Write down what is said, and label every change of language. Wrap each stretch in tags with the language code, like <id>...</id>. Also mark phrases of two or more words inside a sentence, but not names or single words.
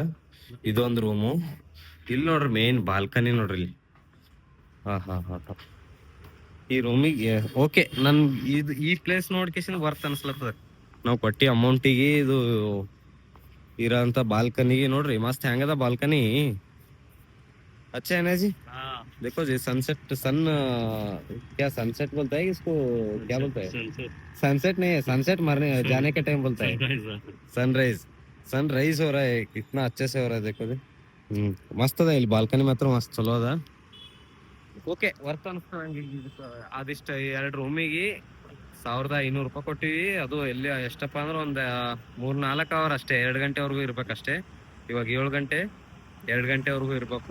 <kn>ಇದೊಂದು ರೂಮು. ಇಲ್ಲಿ ನೋಡ್ರಿ</kn> <en>main balcony</en> <kn>ನೋಡ್ರಿ ಇಲ್ಲಿ. ಹಾ ಈ ರೂಮಿಗೆ ಓಕೆ. ನನ್ ಇದು ಈ ಪ್ಲೇಸ್ ನೋಡ್ಕೇಶನ್ ವರ್ತ್ ಅನ್ಸ್ಲತ್ತದ. ನಾವು ಕೊಟ್ಟಿ ಅಮೌಂಟಿಗೆ ಇದು ಇರೋಂಥ ಬಾಲ್ಕನಿಗೆ ನೋಡ್ರಿ ಮಸ್ತ್ ಹೆಂಗದ ಬಾಲ್ಕನಿ.</kn> <hi>अच्छा है ना जी? देखो जी सनसेट, क्या सनसेट बोलता है इसको, क्या बोलता है? सनसेट नहीं है, सनसेट मरने जाने के टाइम बोलता है सनराइज हो रहा है. कितना अच्छे से हो रहा है देखो जी.</hi> <kn>मस्त अದ ಇಲ್ಲಿ ಬಾಲ್ಕನಿ ಮಾತ್ರ ಮಸ್ತ್ ಚಲೋ ಅದ.</kn> <en>okay worth</en> <kn>ಅನ್ಸ್ತ ನಂಗೆ. ಅದಿಷ್ಟ 2 ರೂಮಿಗೆ 1500 ರೂಪಾಯಿ ಕೊಟ್ಟಿವಿ. ಅದು ಎಲ್ಲಿ ಎಷ್ಟಪ್ಪ ಅಂದ್ರೆ ಒಂದು 3-4 ಅವರ್ ಅಷ್ಟೇ, 2 ಗಂಟೆವರೆಗೂ ಇರ್ಬೇಕಷ್ಟೇ. ಇವಾಗ 7 ಗಂಟೆ, 2 ಗಂಟೆವರೆಗೂ ಇರ್ಬೇಕು.</kn>